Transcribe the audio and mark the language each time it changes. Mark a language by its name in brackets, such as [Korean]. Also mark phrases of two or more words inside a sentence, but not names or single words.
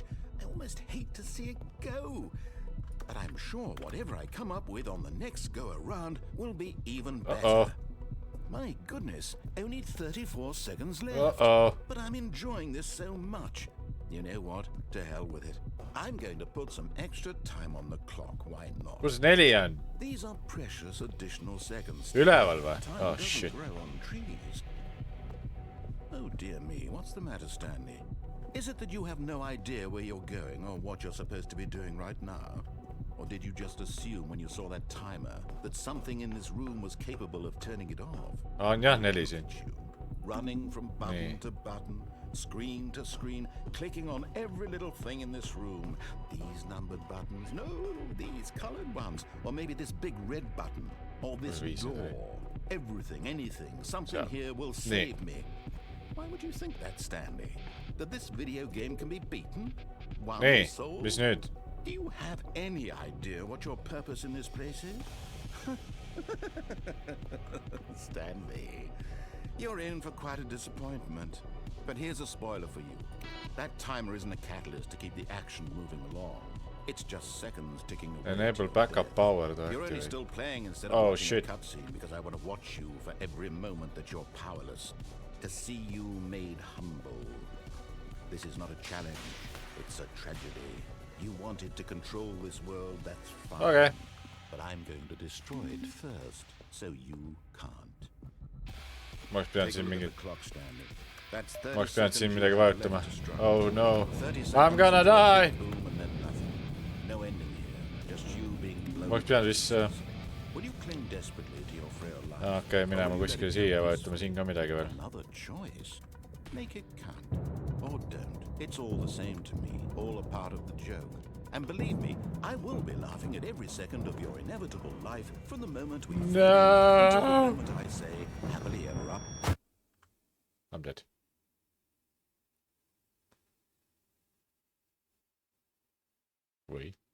[English] I almost hate to see it go. But I'm sure whatever I come up with on the next go-around will be even better. My goodness, only 34 seconds left. But I'm enjoying this so much. You know what? To hell with it. I'm going to put some extra time on the clock. Why not? [Estonian] Kus neli on? [English] These are precious additional seconds. [Estonian] Üleval või? [English] Time Oh doesn't shit. grow on trees. Oh dear me, what's the matter, Stanley? Is it that you have no idea where you're going or what you're supposed to be doing right now? Or did you just assume when you saw that timer that something in this room was capable of turning it off? [Estonian] On jah, neli siin. [English] Running from button [Estonian] Nee. [English] to button, screen to screen, clicking on every little thing in this room. These numbered buttons, no, these colored ones. Or maybe this big red button, or this door. Everything, anything, something here will save me. Why would you think that, Stanley? That this video game can be beaten? One [Estonian] Nee, [English] soul? [Estonian] mis nüüd? [English] Do you have any idea what your purpose in this place is? Stanley, you're in for quite a disappointment. But here's a spoiler for you. That timer isn't a catalyst to keep the action moving along. It's just seconds ticking away. Enable backup power. You're only still playing instead Oh, of watching shit. a cutscene because I want to watch you for every moment that you're powerless. To see you made humble. This is not a challenge. It's a tragedy. You wanted to control this world, that's fine. Okay. But I'm going to destroy it first, so you can't. [Estonian] Ma oleks pidanud [English] Take a [Estonian] siin [English] look at [Estonian] mingit... [English] the clock, Stanley. That's [Estonian] Ma [English] 30 [Estonian] oleks pidanud siin [English] seconds [Estonian] midagi [English] you have [Estonian] vajutama. [English] left to strike. Oh no. 30 I'm seconds gonna until die! boom and then nothing. No ending here. Just you being blown. [Estonian] Ma oleks pidanud vist... [English] Will you cling desperately to your frail life? [Estonian] Okei, minema kuskile siia vajutama siin ka midagi veel. [English] Another choice. Make it count. Or don't. It's all the same to me. All a part of the joke. And believe me, I will be laughing at every second of your inevitable life from the moment we until the moment I say, happily ever up. I'm dead. [Estonian] või?